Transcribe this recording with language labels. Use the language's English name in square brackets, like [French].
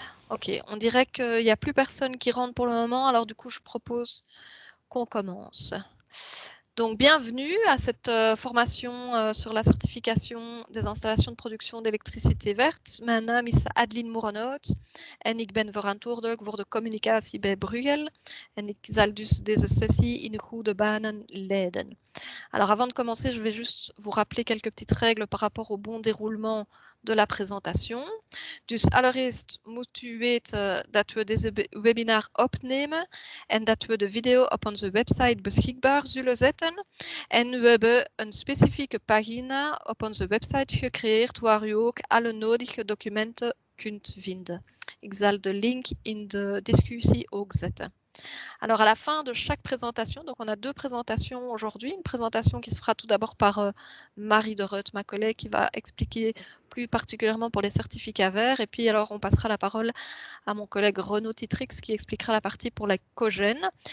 [French] Ok, on dirait qu'il n'y a plus personne qui rentre pour le moment. Alors du coup, je propose qu'on commence. Donc, bienvenue à cette formation sur la certification des installations de production d'électricité verte. [Dutch] Mijn naam is Adeline Moerenhout en ik ben verantwoordelijk voor de communicatie bij Bruegel. En ik zal dus deze sessie in goede banen leiden. [French] Alors, avant de commencer, je vais juste vous rappeler quelques petites règles par rapport au bon déroulement de la présentation. [Dutch] Dus allereerst moet u weten dat we deze webinar opnemen en dat we de video op onze website beschikbaar zullen zetten. En we hebben een specifieke pagina op onze website gecreëerd waar u ook alle nodige documenten kunt vinden. Ik zal de link in de discussie ook zetten. [French] Alors, à la fin de chaque présentation, donc on a deux présentations aujourd'hui. Une présentation qui se fera tout d'abord par Marie de Reut, ma collègue, qui va expliquer plus particulièrement pour les certificats verts. Et puis, alors, on passera la parole à mon collègue Renaud Titrix qui expliquera la partie pour la cogène.